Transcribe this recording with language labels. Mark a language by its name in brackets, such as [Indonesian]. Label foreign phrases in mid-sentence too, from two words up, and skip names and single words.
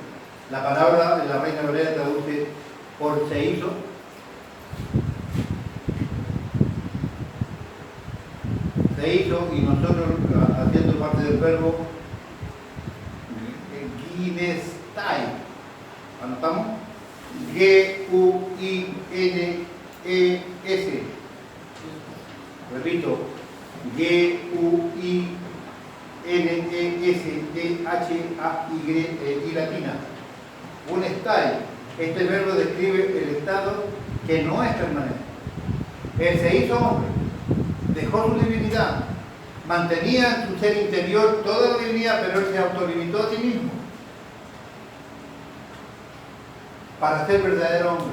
[Spanish] La palabra de la Reina Valera traduce por se hizo. Se hizo, y nosotros, haciendo parte del verbo, ginestai. ¿Anotamos? G-U-I-N-E-S. Repito, G-U-I-N-E-S-T-H-A-Y latina. Un estai. Este verbo describe el estado que no es permanente. Él se hizo hombre, dejó su divinidad, mantenía en su ser interior toda la divinidad, pero él se autolimitó a sí mismo para ser verdadero hombre.